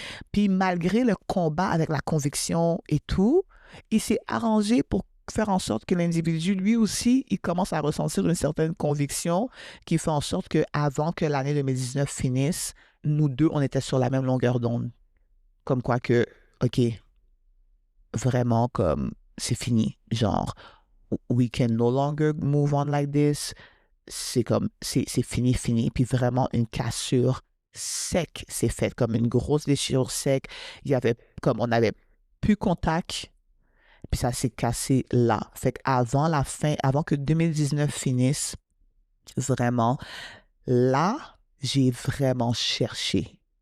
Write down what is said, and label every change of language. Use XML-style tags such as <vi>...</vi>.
<fr>Puis malgré le combat avec la conviction et tout, il s'est arrangé pour faire en sorte que l'individu, lui aussi, il commence à ressentir une certaine conviction qui fait en sorte qu'avant que l'année 2019 finisse, nous deux, on était sur la même longueur d'onde. Comme quoi que, OK, vraiment comme c'est fini.</fr> <en>Genre, we can no longer move on like this.</en> <fr>C'est comme, c'est fini. Puis vraiment une cassure sec s'est faite, comme une grosse déchirure sec. Il y avait, comme on n'avait plus contact. Puis ça s'est cassé là. Fait qu'avant la fin, avant que 2019 finisse, vraiment, là, j'ai vraiment cherché.</fr>